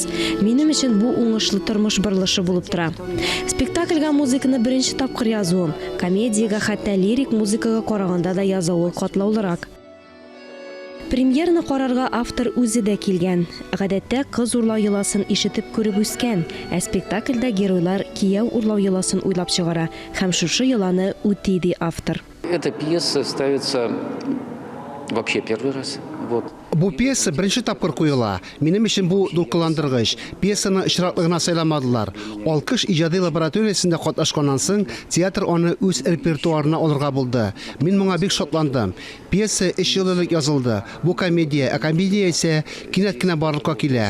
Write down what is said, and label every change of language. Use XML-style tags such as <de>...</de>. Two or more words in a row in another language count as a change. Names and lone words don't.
<tt>Минем өчен бу уңышлы тормыш берлышы булып тора. Спектакльгә музыканы беренче тапкыр язуым, комедиягә хәтта лирик музыкага караганда да язуы катлаулырак. Премьераны карарга автор үзе дә килгән. Гадәттә кыз урлау йоласын ишетеп күреп үскән, ә спектакльдә геройлар кияү урлау йоласын уйлап чыгара һәм шушы йоланы үти ди автор.</tt> <ru>Эта пьеса ставится вообще первый раз. Вот.</ru> <tt>Бу пьеса беренче тапкыр куела. Минем өчен бу дулкыландыргыч. Пьесаны очраклыгына сайламадылар. Алкыш иҗади лабораториясендә катнашканнан соң театр аны үз репертуарына алырга булды. Мин моңа бик шатландым. Пьеса 3 ел элек язылды. Бу комедия, ә комедия исә кинәт кенә барлыкка килә.</tt>